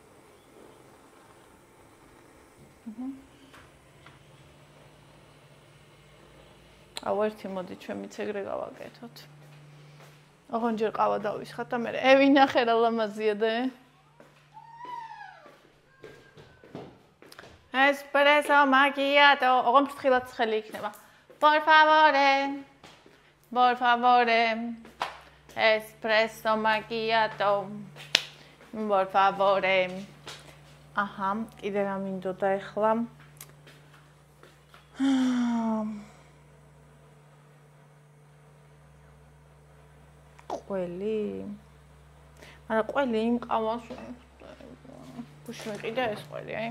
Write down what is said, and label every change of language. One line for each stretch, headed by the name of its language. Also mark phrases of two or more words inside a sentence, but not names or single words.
Georgian: აუ ერთი მოდი ჩვენიც ეგრე გავაკეთოთ. ოღონდ ჯერ ყავა დავისხათ და მე ევინახე რა ლამაზია და
Italian: Espresso macchiato.
Georgian: ოღონდ ფრთხილად ცხელი იქნება.
Italian: Por favore. Espresso macchiato. Por favore.
Georgian: აჰა, კიდე რა მინდოდა ახლა? ყველი. არა, ყველი იმ ყავას. ბუში მიყიდა ეს ყველი, აი.